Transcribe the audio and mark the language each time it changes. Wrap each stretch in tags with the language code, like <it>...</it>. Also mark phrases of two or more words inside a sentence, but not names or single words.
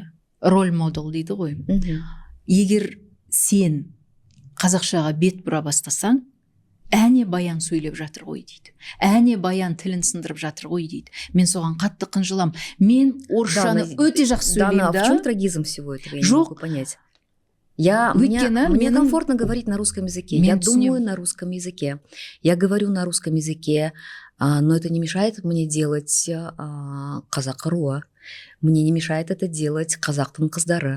<ru>Роль модел</ru> <kk>дейді ғой. Егер сен қазақшаға бет бұра бастасаң, әне Баян сөйлеп жатыр ғой дейді. Әне Баян тілін сындырып жатыр ғой дейді. Мен соған қатты қынжылам. Мен орысшаны өте жақсы сөйлеймін.</kk> <ru>Да, в чем трагизм всего этого? Я не могу понять. Мне комфортно говорить на русском языке. Я думаю на русском языке. Я говорю на русском языке, но это не мешает мне делать казак-руа. Мне не мешает это делать</ru> <kk>казактың қыздары.</kk>